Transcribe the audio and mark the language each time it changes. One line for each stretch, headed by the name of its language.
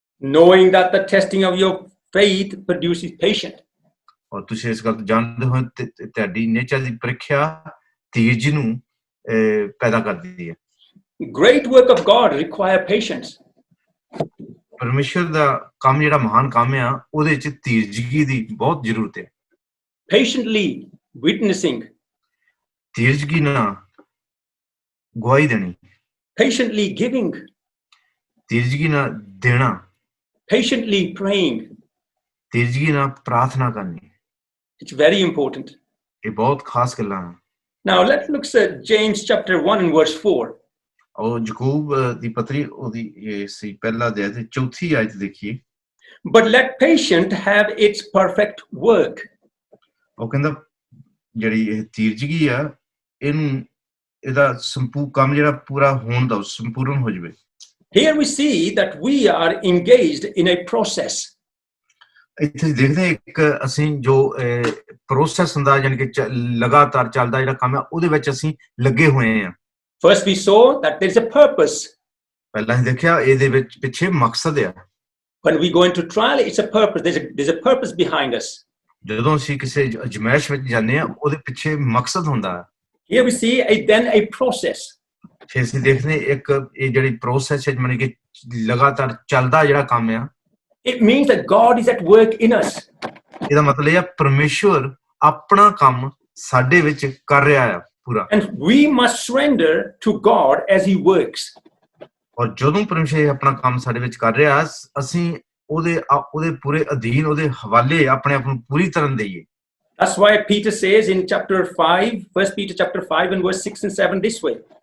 English: Knowing that the testing of your faith produces patience.
Punjabi: ਔਰ ਤੁਸੀਂ ਇਸ ਗੱਲ ਤੋਂ ਜਾਣਦੇ ਹੋ ਤੁਹਾਡੀ ਨੇਚਰ ਦੀ ਪ੍ਰੀਖਿਆ ਧੀਰਜ ਨੂੰ ਪੈਦਾ ਕਰਦੀ ਹੈ
English: Great work of God require patience.
Punjabi: ਪਰਮੇਸ਼ਰ ਦਾ ਕੰਮ ਜਿਹੜਾ ਮਹਾਨ ਕੰਮ ਆ ਉਹਦੇ ਵਿੱਚ ਧੀਰਜਗੀ ਦੀ ਬਹੁਤ ਜ਼ਰੂਰਤ ਹੈ
English: Patiently witnessing.
Punjabi: ਧੀਰਜਗੀ ਨਾਲ ਗਵਾਹੀ ਦੇਣੀ
English: Patiently giving.
Punjabi: ਧੀਰਜਗੀ ਨਾਲ ਦੇਣਾ
English: Patiently praying.
Punjabi: ਧੀਰਜਗੀ ਨਾਲ ਪ੍ਰਾਰਥਨਾ ਕਰਨੀ
English: It's very important.
Punjabi: ਇਹ ਬਹੁਤ ਖਾਸ ਗੱਲਾਂ ਹਨ
English: Now let's look at James chapter 1 and verse 4.
Punjabi: ਉਹ ਯਾਕੂਬ ਦੀ ਪਤਰੀ ਉਹਦੀ ਇਹ ਸੀ ਪਹਿਲਾ ਅਧਿਆਇ ਤੇ ਚੌਥੀ ਆਇਤ ਦੇਖੀਏ
English: But let patience have its perfect work.
Punjabi: ਉਹ ਕਹਿੰਦਾ ਜਿਹੜੀ ਇਹ ਧੀਰਜਗੀ ਆ ਇਹਨੂੰ ਇਹਦਾ ਕੰਮ ਜਿਹੜਾ ਪੂਰਾ ਹੋਣ ਦਾ ਸੰਪੂਰਨ ਹੋ ਜਾਵੇ
English: Here we see that we are engaged in a process.
Punjabi: ਇੱਥੇ ਦੇਖਦੇ ਇੱਕ ਅਸੀਂ ਜੋ ਪ੍ਰੋਸੈਸ ਹੁੰਦਾ ਯਾਨੀ ਕਿ ਲਗਾਤਾਰ ਚੱਲਦਾ ਜਿਹੜਾ ਕੰਮ ਆ ਉਹਦੇ ਵਿੱਚ ਅਸੀਂ ਲੱਗੇ ਹੋਏ ਆ
English: First we saw that there is a purpose.
Punjabi: ਪਹਿਲਾਂ ਅਸੀਂ ਦੇਖਿਆ ਇਹਦੇ ਵਿੱਚ ਪਿੱਛੇ ਮਕਸਦ ਆ
English: When we go into trial, it's a purpose. There's a purpose behind us.
Punjabi: ਜਦੋਂ ਅਸੀਂ ਕਿਸੇ ਅਜਮਾਇਸ਼ ਵਿੱਚ ਜਾਂਦੇ ਆ ਉਹਦੇ ਪਿੱਛੇ ਮਕਸਦ ਹੁੰਦਾ
English: Here we see then a process.
Punjabi: ਫਿਰ ਅਸੀਂ ਦੇਖਦੇ ਇੱਕ ਇਹ ਜਿਹੜੀ ਪ੍ਰੋਸੈਸ ਹੈ ਮਤਲਬ ਕਿ ਲਗਾਤਾਰ ਚੱਲਦਾ ਜਿਹੜਾ ਕੰਮ ਆ
English: It means that God is at work in us.
Punjabi: ਇਹਦਾ ਮਤਲਬ ਇਹ ਆ ਪਰਮੇਸ਼ਵਰ ਆਪਣਾ ਕੰਮ ਸਾਡੇ ਵਿੱਚ ਕਰ ਰਿਹਾ ਆ ਪੂਰਾ
English: And we must surrender to God as He works.
Punjabi: ਔਰ ਜਦੋਂ ਪਰਮੇਸ਼ਵਰ ਆਪਣਾ ਕੰਮ ਸਾਡੇ ਵਿੱਚ ਕਰ ਰਿਹਾ ਅਸੀਂ ਉਹਦੇ ਪੂਰੇ ਅਧੀਨ ਉਹਦੇ ਹਵਾਲੇ ਆਪਣੇ ਆਪ ਨੂੰ ਪੂਰੀ ਤਰ੍ਹਾਂ ਦੇਈਏ
English: That's why Peter says in chapter 5, 1 Peter chapter 5 and verse 6 and 7 this way.